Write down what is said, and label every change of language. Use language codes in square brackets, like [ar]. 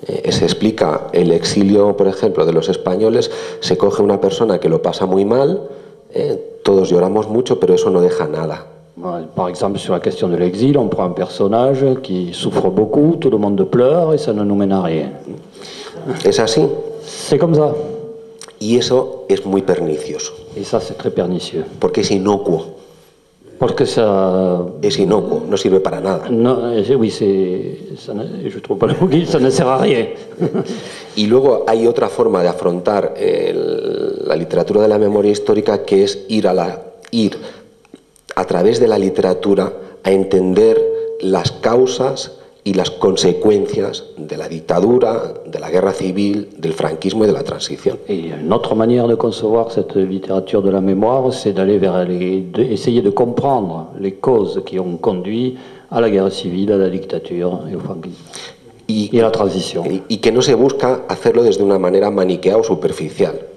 [es] Se explica el exilio, por ejemplo, de los españoles. Se coge una persona que lo pasa muy mal, todos lloramos mucho, pero eso no deja nada. [fr] Par exemple, sur la question de l'exil, on prend un personnage qui souffre beaucoup, tout le monde pleure et ça ne nous mène à rien. [es] ¿Es así? [fr] C'est comme ça. [es] Y eso es muy pernicioso, [fr] Et ça, c'est très pernicieux. [es] porque es inocuo. [fr] Parce que ça... [es] Es inocuo, no sirve para nada. [fr] Non, oui, je trouve pas le mot, ça ne sert à rien. [es] Y luego hay otra forma de afrontar la literatura de la memoria histórica, que es ir a través de la literatura a entender las causas y las consecuencias de la dictadura, de la guerra civil, del franquismo y de la transición. [fr] Et une autre manière de concevoir cette littérature de la mémoire, c'est d'aller essayer de comprendre les causes qui ont conduit à la guerre civile, à la dictature et au franquisme. Y a la transition. [es] Y que no se busca hacerlo desde una manera maniquea o superficial.